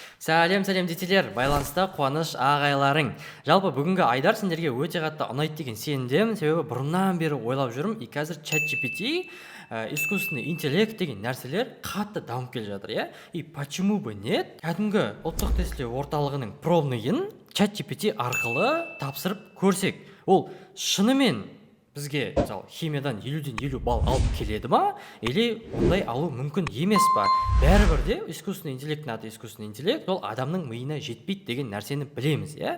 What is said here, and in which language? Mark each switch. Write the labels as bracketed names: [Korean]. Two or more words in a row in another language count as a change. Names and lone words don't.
[Kazakh] Сәлем детелер, байланыста қуаныш ағайларың. Жалпы бүгінгі айдар сендерге өте қатты ұнайды деген сенімдемін, себебі бұрыннан бері ойлап жүрмін, қазір ChatGPT, [Russian] искусственный интеллект [Kazakh] деген нәрселер қатты дамып келе жатыр, иә? [Russian] И почему бы нет? [Kazakh] Кәдімгі ұлттық тестілеу орталығының пробныйын ChatGPT арқылы тапсырып көрсек. Ол шынымен бізге мысалы химиядан 50-ден 50 балл алып келеді ма, или ондай алу мүмкін емес па? Бәрібір де [Russian] искусственный интеллекттің [Kazakh] аты [Russian] искусственный интеллект, [Kazakh] ол адамның миына жетпейді деген нәрсені білеміз, иә?